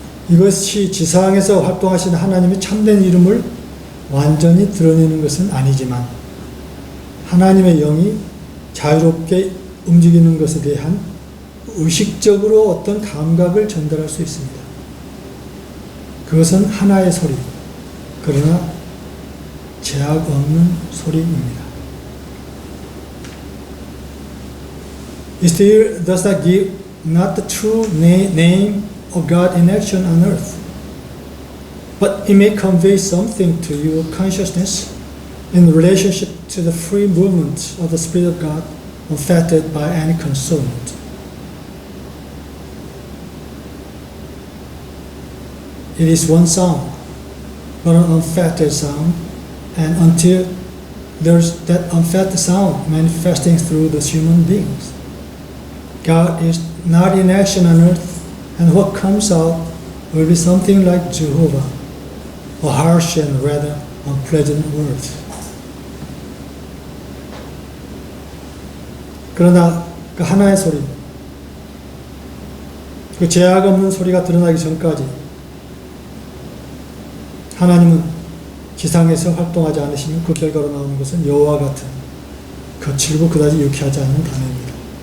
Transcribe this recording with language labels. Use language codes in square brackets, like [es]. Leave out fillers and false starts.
[ko] 이것이 지상에서 활동하시는 하나님의 참된 이름을 완전히 드러내는 것은 아니지만 하나님의 영이 자유롭게 움직이는 것에 대한 의식적으로 어떤 감각을 전달할 수 있습니다. 그것은 하나의 소리, 그러나 제약 없는 소리입니다. [en] It still does not give not the true name of God in action on earth, but it may convey something to your consciousness in relationship to the free movement of the Spirit of God unaffected by any consonant. It is one sound, but an unaffected sound, and until there's that unaffected sound manifesting through the human beings, God is not in action on earth, and what comes out will be something like Jehovah, a harsh and rather unpleasant word. [ko] 그러나 그 하나의 소리, 그 제약 없는 소리가 드러나기 전까지 하나님은 지상에서 활동하지 않으시면 그 결과로 나오는 것은 여호와 같은 거칠고 그다지 유쾌하지 않은 단어입니다.